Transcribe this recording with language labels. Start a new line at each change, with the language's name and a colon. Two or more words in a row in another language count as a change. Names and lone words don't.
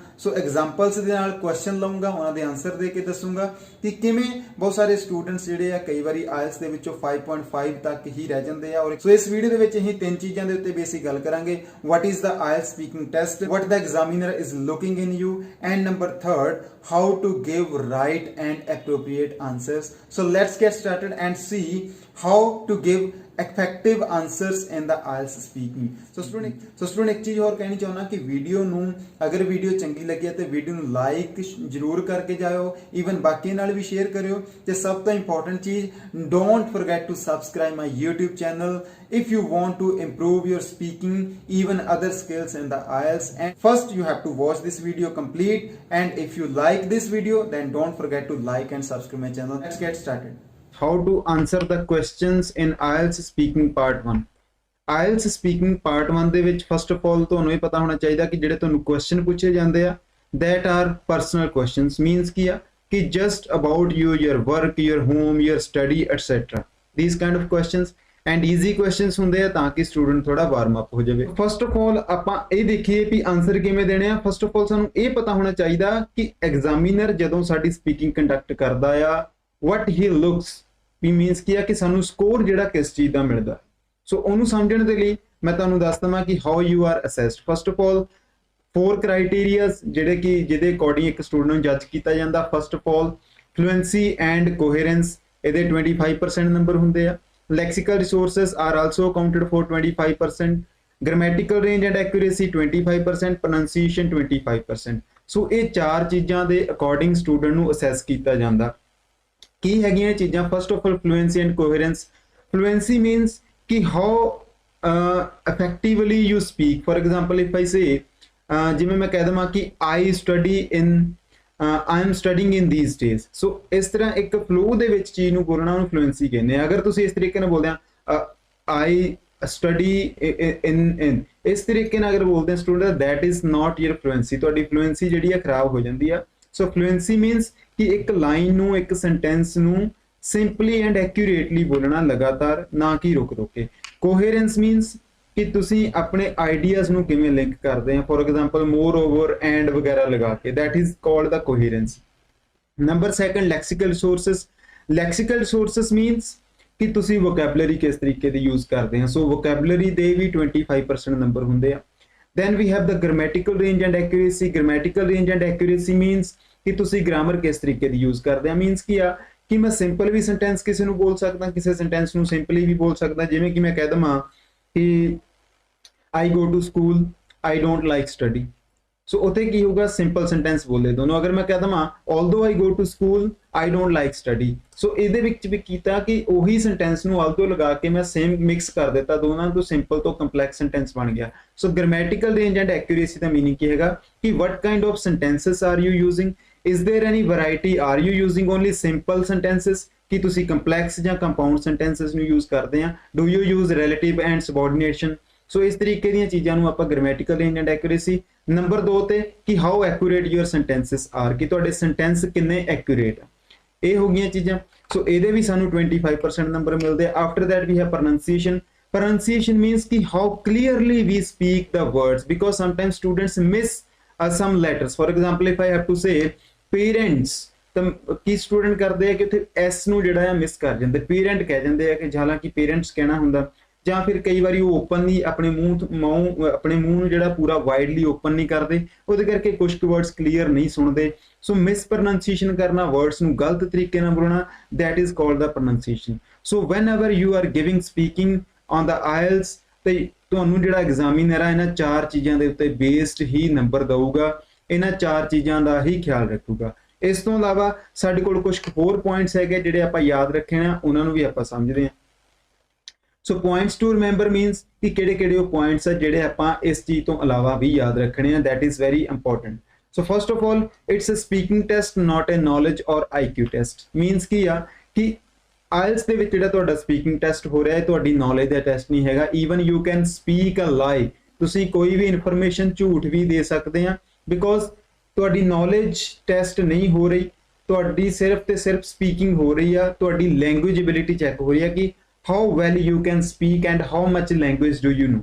English: So examples
Punjabi: ਦੇ ਨਾਲ ਕੁਐਸਚਨ ਲਵਾਂਗਾ, ਉਹਨਾਂ ਦੇ ਆਨਸਰ ਦੇ ਕੇ ਦੱਸੂੰਗਾ ਕਿ ਕਿਵੇਂ ਬਹੁਤ ਸਾਰੇ ਸਟੂਡੈਂਟਸ ਜਿਹੜੇ ਆ ਕਈ ਵਾਰੀ IELTS ਦੇ ਵਿੱਚੋਂ 5.5 ਤੱਕ ਹੀ ਰਹਿ ਜਾਂਦੇ ਆ। ਔਰ ਸੋ ਇਸ ਵੀਡੀਓ ਦੇ ਵਿੱਚ ਅਸੀਂ 3 ਚੀਜ਼ਾਂ ਦੇ ਉੱਤੇ ਬੇਸਿਕ ਗੱਲ ਕਰਾਂਗੇ।
English: What is the IELTS speaking test, what the examiner is looking in you, and number 3 how to give right and appropriate answers. So let's get started and see how to give effective answers in the IELTS speaking. So student
Hindi: एक चीज और कहनी चाहना कि वीडियो
Punjabi: ਨੂੰ ਅਗਰ ਵੀਡੀਓ ਚੰਗੀ ਲੱਗੀ ਤੇ ਵੀਡੀਓ ਨੂੰ ਲਾਈਕ ਜ਼ਰੂਰ ਕਰਕੇ ਜਾਇਓ, ਈਵਨ ਬਾਕੀ ਨਾਲ ਵੀ ਸ਼ੇਅਰ ਕਰਿਓ ਤੇ ਸਭ ਤੋਂ ਇੰਪੋਰਟੈਂਟ ਚੀਜ਼
English: don't forget to subscribe my YouTube channel if you want to improve your speaking, even other skills in the IELTS. And first you have to watch this video complete, and if you like this video then don't forget to like and subscribe my channel. Let's get started. How to answer the questions in IELTS speaking part 1. IELTS speaking part 1
Punjabi: ਦੇ ਵਿੱਚ
English: first of all
Punjabi: ਤੁਹਾਨੂੰ ਇਹ ਪਤਾ ਹੋਣਾ ਚਾਹੀਦਾ ਕਿ ਜਿਹੜੇ ਤੁਹਾਨੂੰ ਕੁਐਸਚਨ ਪੁੱਛੇ ਜਾਂਦੇ ਆ
English: that are personal questions, means
Punjabi: ਕੀ ਆ ਕਿ
English: just about you, your work, your home, your study, etc. These kind of questions and easy questions
Punjabi: ਹੁੰਦੇ ਆ ਤਾਂ ਕਿ ਸਟੂਡੈਂਟ ਥੋੜਾ
English: warm up
Punjabi: ਹੋ ਜਾਵੇ।
English: first of all
Punjabi: ਆਪਾਂ ਇਹ ਦੇਖੀਏ ਵੀ ਆਨਸਰ ਕਿਵੇਂ ਦੇਣੇ ਆ।
English: first of all
Punjabi: ਸਾਨੂੰ ਇਹ ਪਤਾ ਹੋਣਾ ਚਾਹੀਦਾ ਕਿ ਐਗਜ਼ਾਮੀਨਰ ਜਦੋਂ ਸਾਡੀ ਸਪੀਕਿੰਗ ਕੰਡਕਟ ਕਰਦਾ ਆ
English: what he looks,
Punjabi: ਵੀ ਮੀਨਸ ਕੀ ਆ ਕਿ ਸਾਨੂੰ ਸਕੋਰ ਜਿਹੜਾ ਕਿਸ ਚੀਜ਼ ਦਾ ਮਿਲਦਾ। ਸੋ ਉਹਨੂੰ ਸਮਝਣ ਦੇ ਲਈ ਮੈਂ ਤੁਹਾਨੂੰ ਦੱਸ ਦਵਾਂ ਕਿ
English: how you are assessed. first of all
Punjabi: 4 ਕ੍ਰਾਈਟੇਰੀਆਜ਼ ਜਿਹੜੇ ਕਿ ਜਿਹਦੇ ਅਕੋਰਡਿੰਗ ਇੱਕ ਸਟੂਡੈਂਟ ਨੂੰ ਜੱਜ ਕੀਤਾ ਜਾਂਦਾ।
English: first of all fluency and coherence,
Punjabi: ਇਹਦੇ 25% ਨੰਬਰ ਹੁੰਦੇ ਆ।
English: Lexical resources are also counted for 25%, grammatical range and accuracy 25%, pronunciation 25%.
Punjabi: ਸੋ ਇਹ 4 ਚੀਜ਼ਾਂ ਦੇ ਅਕੋਰਡਿੰਗ ਸਟੂਡੈਂਟ ਨੂੰ ਅਸੈਸ ਕੀਤਾ ਜਾਂਦਾ। ਕੀ ਹੈਗੀਆਂ ਚੀਜ਼ਾਂ?
English: first of all fluency and coherence.
Punjabi: ਫਲੂਐਂਸੀ ਮੀਨਸ ਕਿ
English: how effectively you speak. For example, if I say
Punjabi: ਜਿਵੇਂ ਮੈਂ ਕਹਿ ਦਵਾਂ ਕਿ
English: I am studying in these days.
Punjabi: So ਇਸ ਤਰ੍ਹਾਂ ਇੱਕ ਫਲੋ ਦੇ ਵਿੱਚ ਚੀਜ਼ ਨੂੰ ਬੋਲਣਾ ਉਹਨੂੰ ਫਲੂਐਂਸੀ ਕਹਿੰਦੇ ਆ। ਅਗਰ ਤੁਸੀਂ ਇਸ ਤਰੀਕੇ ਨਾਲ ਬੋਲਦੇ ਆ
English: I study in
Punjabi: ਇਸ ਤਰੀਕੇ ਨਾਲ ਅਗਰ ਬੋਲਦੇ ਆ ਸਟੂਡੈਂਟ,
English: that is not your fluency.
Punjabi: ਤੁਹਾਡੀ ਫਲੂਐਂਸੀ ਜਿਹੜੀ ਆ ਖਰਾਬ ਹੋ ਜਾਂਦੀ ਆ। ਸੋ ਫਲੂਐਂਸੀ ਮੀਨਸ ਕਿ ਇੱਕ ਲਾਈਨ ਨੂੰ, ਇੱਕ ਸੈਂਟੈਂਸ ਨੂੰ
English: simply and accurately
Punjabi: ਬੋਲਣਾ ਲਗਾਤਾਰ, ਨਾ ਕਿ ਰੁਕ ਕੇ। ਕੋਹੇਰੈਂਸ ਮੀਨਸ ਕਿ ਤੁਸੀਂ ਆਪਣੇ ਆਈਡੀਆਜ਼ ਨੂੰ ਕਿਵੇਂ ਲਿੰਕ ਕਰਦੇ ਆ।
English: for example moreover and
Punjabi: ਵਗੈਰਾ ਲਗਾ ਕੇ,
English: that is called the coherence. Number 2 lexical resources. lexical resources means
Punjabi: ਕਿ ਤੁਸੀਂ ਵੋਕੈਬਲਰੀ ਕਿਸ ਤਰੀਕੇ ਦੀ ਯੂਜ਼ ਕਰਦੇ ਆ। ਸੋ ਵੋਕੈਬਲਰੀ ਦੇ ਵੀ 25% ਨੰਬਰ ਹੁੰਦੇ ਆ।
English: then we have the grammatical range and accuracy. grammatical range and accuracy means
Punjabi: ਕਿ ਤੁਸੀਂ ਗ੍ਰਾਮਰ ਕਿਸ ਤਰੀਕੇ ਦੀ ਯੂਜ਼ ਕਰਦੇ ਆ। ਮੀਨਸ ਕੀ ਆ ਕਿ ਮੈਂ ਸਿੰਪਲ ਵੀ ਸੈਂਟੈਂਸ ਕਿਸੇ ਨੂੰ ਬੋਲ ਸਕਦਾ, ਕਿਸੇ ਸੈਂਟੈਂਸ ਨੂੰ ਸਿੰਪਲੀ ਵੀ ਬੋਲ ਸਕਦਾ। ਜਿਵੇਂ ਕਿ ਮੈਂ ਕਹਿ ਦਵਾਂ ਕਿ
English: I go to school, I don't like study.
Punjabi: ਸੋ ਉੱਥੇ ਕੀ ਹੋਊਗਾ? ਸਿੰਪਲ ਸੈਂਟੈਂਸ ਬੋਲੇ ਦੋਨੋਂ। ਅਗਰ ਮੈਂ ਕਹਿ ਦਵਾਂ
English: although I go to school, I don't like study.
Punjabi: ਸੋ ਇਹਦੇ ਵਿੱਚ ਵੀ ਕੀਤਾ ਕਿ ਉਹੀ ਸੈਂਟੈਂਸ ਨੂੰ although ਲਗਾ ਕੇ ਮੈਂ
English: same mix
Punjabi: ਕਰ ਦਿੱਤਾ, ਦੋਨਾਂ ਤੋਂ ਸਿੰਪਲ ਤੋਂ
English: complex sentence
Punjabi: ਬਣ ਗਿਆ।
English: So grammatical range and accuracy
Punjabi: ਦਾ ਮੀਨਿੰਗ ਕੀ ਹੈਗਾ ਕਿ
English: what kind of sentences are you using? Is there any variety? Are you using only simple sentences?
Punjabi: ਕਿ ਤੁਸੀਂ ਕੰਪਲੈਕਸ ਜਾਂ
English: compound sentences
Punjabi: ਨੂੰ ਯੂਜ਼ ਕਰਦੇ ਆ?
English: Do you use relative and subordination?
Punjabi: ਸੋ ਇਸ ਤਰੀਕੇ ਦੀਆਂ ਚੀਜ਼ਾਂ ਨੂੰ ਆਪਾਂ
English: grammatical range and accuracy.
Punjabi: ਨੰਬਰ 2 ਤੇ ਕਿ
English: how accurate your sentences are,
Punjabi: ਕਿ ਤੁਹਾਡੇ ਸੈਂਟੈਂਸ ਕਿੰਨੇ ਐਕੂਰੇਟ ਆ। ਇਹ ਹੋ ਗਈਆਂ ਚੀਜ਼ਾਂ। ਸੋ ਇਹਦੇ ਵੀ ਸਾਨੂੰ 25% ਨੰਬਰ ਮਿਲਦੇ ਆ।
English: After that we have pronunciation. Pronunciation means ki how clearly we speak the words, because sometimes students miss some letters. For example, if I have to say parents,
Punjabi: ਤਾਂ ਕੀ ਸਟੂਡੈਂਟ ਕਰਦੇ ਆ ਕਿ ਉੱਥੇ S ਨੂੰ ਜਿਹੜਾ ਆ ਮਿਸ ਕਰ ਜਾਂਦੇ, ਪੇਰੈਂਟ ਕਹਿ ਜਾਂਦੇ ਆ ਕਿ ਹਾਲਾਂਕਿ ਪੇਰੈਂਟਸ ਕਹਿਣਾ ਹੁੰਦਾ। ਜਾਂ ਫਿਰ ਕਈ ਵਾਰੀ ਉਹ ਓਪਨਲੀ ਆਪਣੇ ਮੂੰਹ ਨੂੰ ਜਿਹੜਾ ਪੂਰਾ
English: widely open
Punjabi: ਨਹੀਂ ਕਰਦੇ, ਉਹਦੇ ਕਰਕੇ ਕੁਝ ਵਰਡਸ ਕਲੀਅਰ ਨਹੀਂ ਸੁਣਦੇ। ਸੋ
English: mis pronunciation
Punjabi: ਕਰਨਾ, ਵਰਡਸ ਨੂੰ ਗਲਤ ਤਰੀਕੇ ਨਾਲ ਬੋਲਣਾ,
English: that is called the pronunciation. So whenever you are giving speaking on the IELTS,
Punjabi: ਤੇ ਤੁਹਾਨੂੰ ਜਿਹੜਾ ਐਗਜ਼ਾਮੀਨਰ ਆ ਇਹਨਾਂ 4 ਚੀਜ਼ਾਂ ਦੇ ਉੱਤੇ ਬੇਸਡ ਹੀ ਨੰਬਰ ਦਊਗਾ ਇਹਨਾਂ 4 ਚੀਜ਼ਾਂ ਦਾ ਹੀ ਖਿਆਲ ਰੱਖੂਗਾ। ਇਸ ਤੋਂ ਇਲਾਵਾ ਸਾਡੇ ਕੋਲ ਕੁਝ ਹੋਰ ਪੁਆਇੰਟਸ ਹੈਗੇ ਜਿਹੜੇ ਆਪਾਂ ਯਾਦ ਰੱਖਣੇ ਆ, ਉਹਨਾਂ ਨੂੰ ਵੀ ਆਪਾਂ ਸਮਝਦੇ ਹਾਂ।
English: So points to remember means
Punjabi: ਕਿ ਕਿਹੜੇ ਉਹ ਪੁਆਇੰਟਸ ਆ ਜਿਹੜੇ ਆਪਾਂ ਇਸ ਚੀਜ਼ ਤੋਂ ਇਲਾਵਾ ਵੀ ਯਾਦ ਰੱਖਣੇ ਆ,
English: that is very important। So first of all, it's a speaking test, not a knowledge or IQ test।
Punjabi: means ਕੀ ਆ ਕਿ IELTS ਦੇ ਵਿੱਚ ਜਿਹੜਾ ਤੁਹਾਡਾ ਸਪੀਕਿੰਗ ਟੈਸਟ ਹੋ ਰਿਹਾ ਹੈ ਤੁਹਾਡੀ ਨੌਲੇਜ ਦਾ ਟੈਸਟ ਨਹੀਂ ਹੈਗਾ।
English: Even you can speak a lie,
Punjabi: ਤੁਸੀਂ ਕੋਈ ਵੀ ਇਨਫੋਰਮੇਸ਼ਨ ਝੂਠ ਵੀ ਦੇ ਸਕਦੇ ਆ, ਬਿਕੋਜ਼ ਤੁਹਾਡੀ ਨੌਲੇਜ ਟੈਸਟ ਨਹੀਂ ਹੋ ਰਹੀ, ਤੁਹਾਡੀ ਸਿਰਫ ਤੇ ਸਿਰਫ ਸਪੀਕਿੰਗ ਹੋ ਰਹੀ ਆ, ਤੁਹਾਡੀ
English: language ability check
Punjabi: ਹੋ ਰਹੀ ਆ ਕਿ
English: how well you can speak and how much language do you know.